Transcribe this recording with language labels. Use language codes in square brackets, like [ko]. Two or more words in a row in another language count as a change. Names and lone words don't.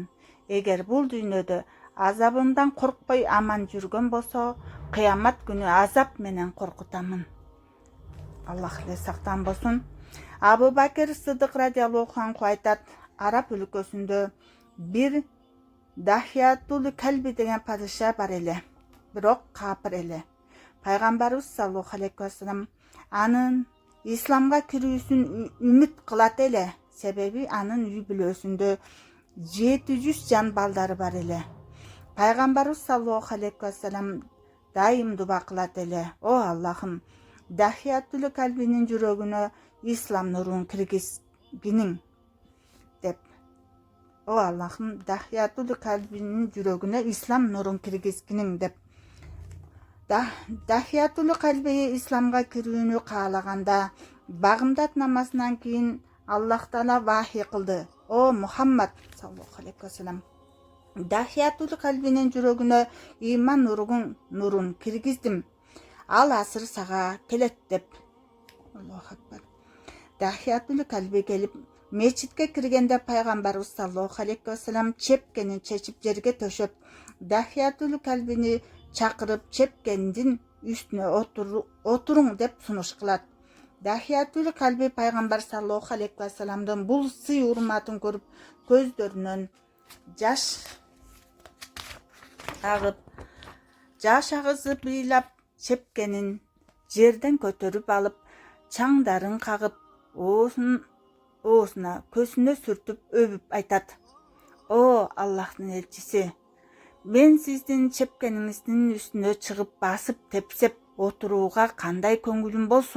[ky] Эгер бул дүйнөдө азабымдан коркпой аман жүргөн болсо, кыямат күнү азап менен коркутамын." Аллах эле сактан болсун. Абу Бакир Сыдык [ar] رضي الله عنه [ky] айтат: Араб өлкөсүндө бир Дахиятул Калби деген падыша бар эле, бирок капыр эле. Пайгамбарыбыз [ar] صلى الله عليه وسلم [ky] анын исламга кирүүсүн үмүт кылат эле. Себеби анын үй бүлөсүндө 700 жан балдары бар эле. Пайгамбарыбыз [ar] صلى الله عليه وسلم [ky] дайым дуба кылат эле: "О Аллахым, Дахиятул Калбинин жүрөгүнө ислам нурун киргизгиниң" деп. "О Аллахым, Дахиятул Калбинин жүрөгүнө ислам нурун киргизгиниң" деп. Дахиятул Калби исламга кирүүнү каалаганда, багымдат намазынан кийин Аллах Таала вахий кылды: "О Мухаммад [ar] صلى الله عليه وسلم, [ky] Дахиятул Калбинин жүрөгүнө иман нурун киргиздим. Ал асыр сага келет" деп. [ar] الله أكبر. [ky] Дахиятул Калби келип мечитке киргенде Пайгамбарыбыз [ar] صلى الله عليه وسلم [ky] чепкенин чечип жерге төшөп, Дахиятул Калбини чакырып, чепкендин үстүнө отуруң деп сунуш кылат. Дахиятул Калби Пайгамбар [ar] صلى الله عليه وسلم [ky] бул сый урматын көрүп, көздөрүнөн жаш агып, жашагызып ыйлап чепкенин жерден көтөрүп алып чаңдарын кагып оозуна көзүнө сүртүп өбүп айтат: О Аллахтын элчиси, мен сиздин чепкениңиздин үстүнө чыгып басып тепсеп отурууга кандай көңүлүм болсун?